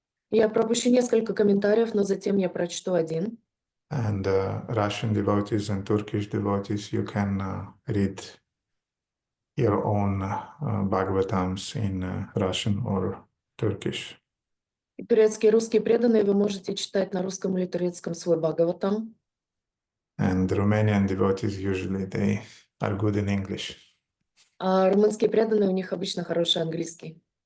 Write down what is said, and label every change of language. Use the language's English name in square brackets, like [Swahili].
[Russian] Я пропущу несколько комментариев, но затем я прочту один. [English] And Russian devotees and Turkish devotees, you can read your own Bhagavatams in Russian or Turkish. [Russian] И турецкие и русские преданные вы можете читать на русском или турецком свой Бхагаватам. [English] And Romanian devotees, usually they are good in English. А румынские преданные, у них обычно хороший английский.